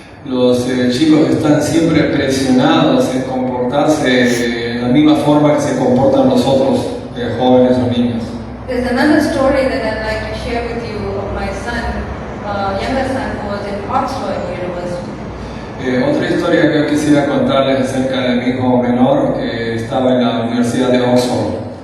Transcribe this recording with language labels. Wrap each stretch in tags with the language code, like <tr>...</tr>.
<es>Los chicos están siempre presionados en comportarse de la misma forma que se comportan los otros jóvenes o niños.</es> <en>There's another story that I'd like to share with you of my son, younger son, who was in Oxford University.</en> <es>Otra historia que yo quisiera contarles acerca de mi hijo menor que estaba en la Universidad de Oxford.</es>